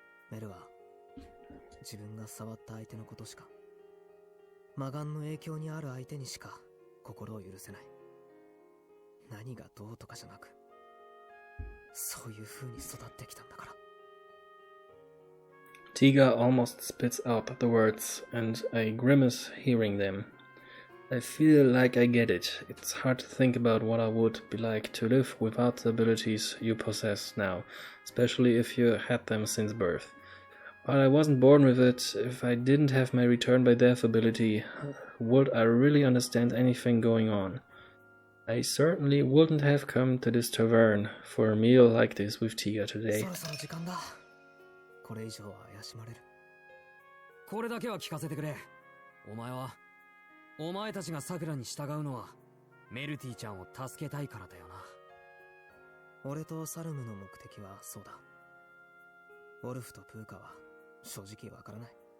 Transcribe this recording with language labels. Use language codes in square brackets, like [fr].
[ja] メルは自分が触った相手のことしか、魔眼の影響にある相手にしか心を許せない。何がどうとかじゃなく、そういう風に育ってきたんだから。 [en] Tiga almost spits out the words, and I grimace hearing them. I feel like I get it. It's hard to think about what I would be like to live without the abilities you possess now, especially if you had them since birth. While I wasn't born with it, if I didn't have my return by death ability, would I really understand anything going on? I certainly wouldn't have come to this tavern for a meal like this with Tiga today. [ja] そろそろ時間だ。これ以上は怪しまれる。これだけは聞かせてくれ。お前たちが桜に従うのは、メルティちゃんを助けたいからだよな。俺とサルムの目的はそうだ。ウォルフとプーカは正直わからない。